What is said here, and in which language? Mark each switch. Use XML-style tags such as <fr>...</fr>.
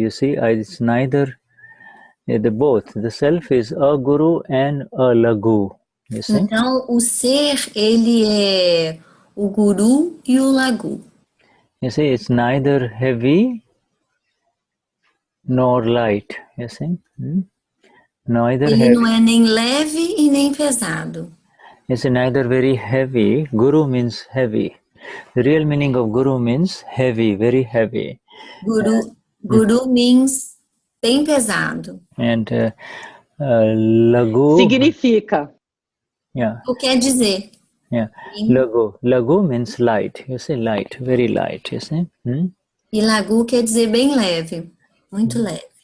<en>You see, it's neither, the both. The self is a guru and a lagu. You see?</en> <pt>Então, o ser, ele é o guru e o lagu.</pt> <en>You see, it's neither heavy nor light. You see? Neither</en> <pt>Ele</pt> <en>heavy.</en> <pt>não é nem leve e nem pesado.</pt> <en>It's neither very heavy. Guru means heavy. The real meaning of guru means heavy, very heavy. Guru means</en> <pt>bem pesado.</pt> <en>And lagu.</en> <pt>Significa.</pt> <en>Yeah.</en> <pt>O que quer dizer?</pt> <en>Yeah. Lagu means light. You see, light, very light. You see.</en> <pt>E lagu quer dizer bem leve, muito leve.</pt>